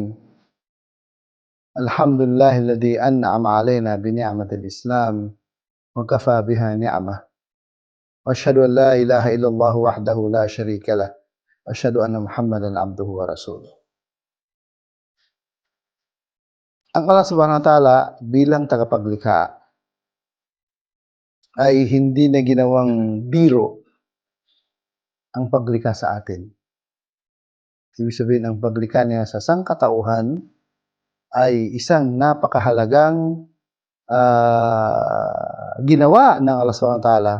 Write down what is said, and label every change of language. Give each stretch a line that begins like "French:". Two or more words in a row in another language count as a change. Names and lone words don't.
Arabic: الحمد لله الذي أنعم علينا بنعمة الإسلام وكفى بها نعمة، وأشهد أن لا إله إلا الله وحده لا شريك له، وأشهد أن محمدا عبده ورسوله.
Filipino: Ang Allah
Arabic: سبحانه وتعالى
Filipino: bilang tagapaglikha ay hindi na ginawang biro ang paglikha sa atin. Ibig sabihin, ang paglikha niya sa sangkatauhan ay isang napakahalagang ginawa ng Allah
Arabic: سبحانه وتعالى.